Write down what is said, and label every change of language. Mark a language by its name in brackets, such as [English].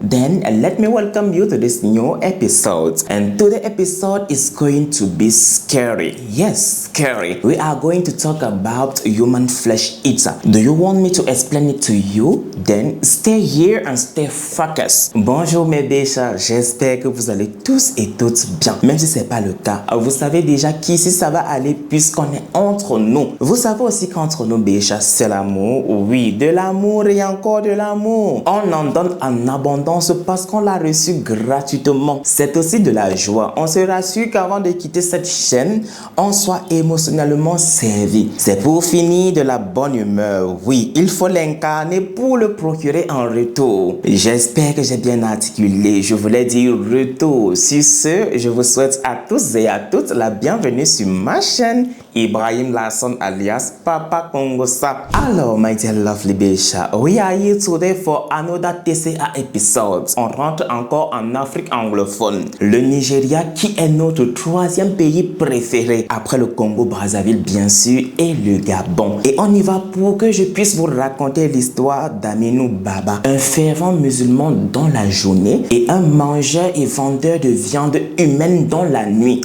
[English] Then let me welcome you to this new episode, and today's episode is going to be scary. Yes, scary. We are going to talk about human flesh eater. Do you want me to explain it to you? Then stay here and stay focused. [French] Bonjour mes Béchas, j'espère que vous allez tous et toutes bien. Même si ce n'est pas le cas, vous savez déjà qu'ici ça va aller puisqu'on est entre nous. Vous savez aussi qu'entre nous Béchas, c'est l'amour. Oui, de l'amour et encore de l'amour. On en donne en abondance parce qu'on l'a reçu gratuitement. C'est aussi de la joie. On se rassure qu'avant de quitter cette chaîne, on soit émotionnellement servi. C'est pour finir de la bonne humeur. Oui, il faut l'incarner pour le procurer en retour. J'espère que j'ai bien articulé. Je voulais dire retour. Sur ce, je vous souhaite à tous et à toutes la bienvenue sur ma chaîne Ibrahim Lasson alias Papa Kongosa. [English] Alors, my dear lovely Bisha, we are here today for another TCA episode. [French] On rentre encore en Afrique anglophone. Le Nigeria qui est notre troisième pays préféré après le Congo-Brazzaville bien sûr et le Gabon. Et on y va pour que je puisse vous raconter l'histoire d'Aminu Baba, un fervent musulman dans la journée et un mangeur et vendeur de viande humaine dans la nuit.